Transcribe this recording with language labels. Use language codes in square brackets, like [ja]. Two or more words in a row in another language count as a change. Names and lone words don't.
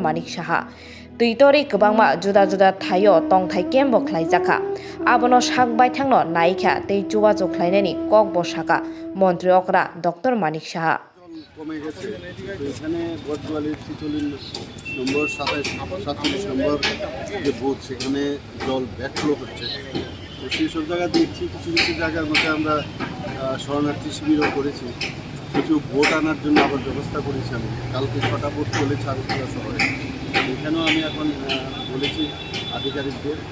[trp] Manik Saha tui torei kwbangma juda juda thaio tongthai kembo khlaijaka abono sakbai thangno naikha tei jogajog khlainani kokbo saka montriokra Dr. Manik Saha [bn] কমে গেছে এখানে বটগোয়ালির ৪৬ নম্বর ৪৭ নম্বর যে বুথ সেখানে জল ব্যাকফ্লো হচ্ছে তো সেই সব জায়গা দেখছি কিছু কিছু জায়গার মধ্যে আমরা শরণার্থী শিবিরও করেছি কিছু ভোট আনার জন্য আবার ব্যবস্থা করেছি আমি কালকে ৬টা ভোট চলেছে আগরতলা শহরে এখানেও আমি এখন বলেছি আধিকারিকদের